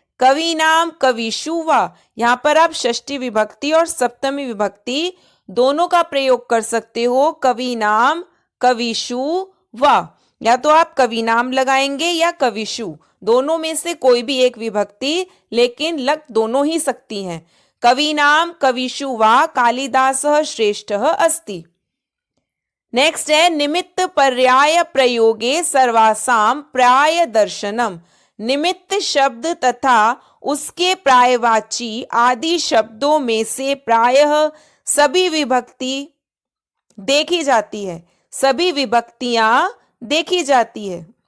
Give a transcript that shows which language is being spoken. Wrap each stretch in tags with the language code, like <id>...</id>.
<sa>कवि नाम कविषु वा,</sa> <hi>यहाँ पर आप षष्ठी विभक्ति और सप्तमी विभक्ति दोनों का प्रयोग कर सकते हो।</hi> <sa>कवि नाम कविषु वा,</sa> <hi>या तो आप कवि नाम लगाएंगे या कविषु, दोनों में से कोई भी एक विभक्ति, लेकिन लग दोनों ही सकती हैं।</hi> <sa>कवि नाम कविषु वा कालिदासः श्रेष्ठः अस्ति।</sa> <hi>नेक्स्ट है</hi> <sa>निमित्त पर्याय प्रयोगे सर्वासाम प्राय दर्शनम।</sa> <hi>निमित्त शब्द तथा उसके प्रायवाची आदि शब्दों में से प्रायः सभी विभक्ति देखी जाती है, सभी विभक्तियां देखी जाती है।</hi>